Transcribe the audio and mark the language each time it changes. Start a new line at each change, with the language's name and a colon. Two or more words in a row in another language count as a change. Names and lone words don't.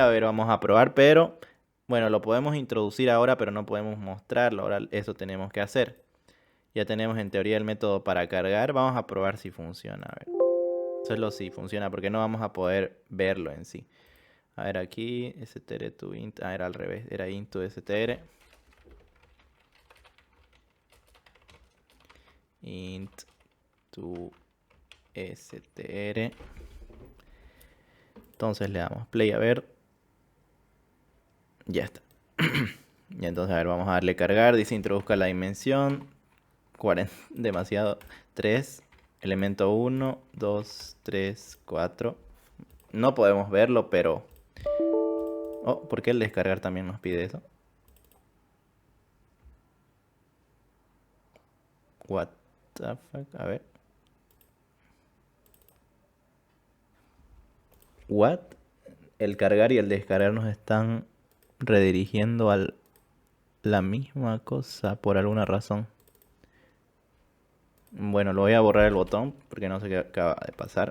Spanish: A ver, vamos a probar, pero bueno, lo podemos introducir ahora, pero no podemos mostrarlo. Ahora eso tenemos que hacer. Ya tenemos en teoría el método para cargar. Vamos a probar si funciona. A ver. Solo si funciona, porque no vamos a poder verlo en sí. A ver, aquí
English: str to int.
Spanish: Ah, era al revés.
English: Era int to str. Int to str.
Spanish: Entonces le damos play, a ver. Ya está. Y entonces, a ver, vamos a darle cargar. Dice introduzca la dimensión. 40, demasiado. 3. Elemento 1, 2, 3, 4. No podemos verlo, pero... Oh, ¿por qué el descargar también nos pide eso?
English: What the fuck?
Spanish: A ver.
English: What?
Spanish: El cargar y el descargar nos están redirigiendo a la misma cosa por alguna razón. Bueno, lo voy a borrar el botón porque no sé qué acaba de pasar.